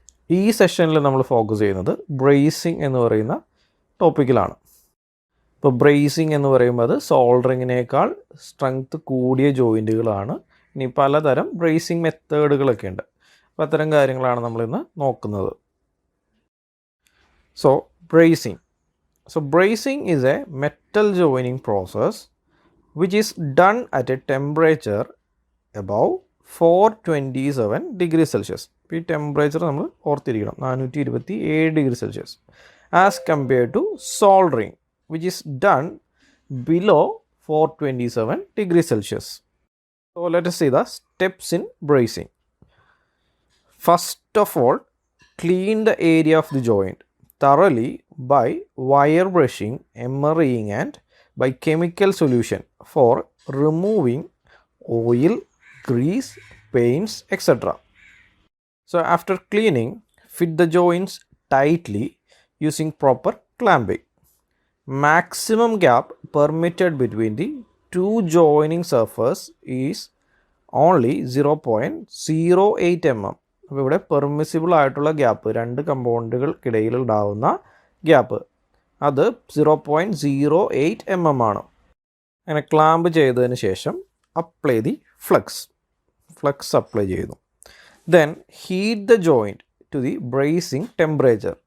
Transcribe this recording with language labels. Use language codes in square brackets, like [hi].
[ml] ഈ സെഷനിൽ നമ്മൾ ഫോക്കസ് ചെയ്യുന്നത് ബ്രേസിങ് എന്ന് പറയുന്ന ടോപ്പിക്കിലാണ്. ഇപ്പോൾ ബ്രേസിങ് എന്ന് പറയുമ്പോൾ അത് സോൾഡറിങ്ങിനേക്കാൾ സ്ട്രെങ്ത് കൂടിയ ജോയിൻറ്റുകളാണ്. ഇനി പലതരം ബ്രേസിങ് മെത്തേഡുകളൊക്കെ ഉണ്ട്. അപ്പോൾ അത്തരം കാര്യങ്ങളാണ് നമ്മളിന്ന് നോക്കുന്നത്. [en] So bracing is a metal joining process which is done at a temperature above 427 degrees Celsius. [ml] ഈ ടെമ്പറേച്ചർ നമ്മൾ ഓർത്തിരിക്കണം, [en] 427 degree Celsius, as compared to soldering which is done below 427 degree Celsius. So let us see the steps in bracing. First of all, clean the area of the joint thoroughly by wire brushing, emerying and by chemical solution for removing oil, grease, paints, etc. So after cleaning, fit the joints tightly using proper clamping. Maximum gap permitted between the two joining surface is only 0.08 mm. [ml] അപ്പോൾ ഇവിടെ permissible ആയിട്ടുള്ള gap, രണ്ട് കമ്പൗണ്ടുകൾക്കിടയിൽ ഉണ്ടാവുന്ന gap, അത് 0.08 mm ആണ്. അങ്ങനെ clamp ചെയ്തതിന് ശേഷം [en] apply the flux [ml] അപ്ലൈ ചെയ്യുന്നു. [en] Then heat the joint to the brazing temperature.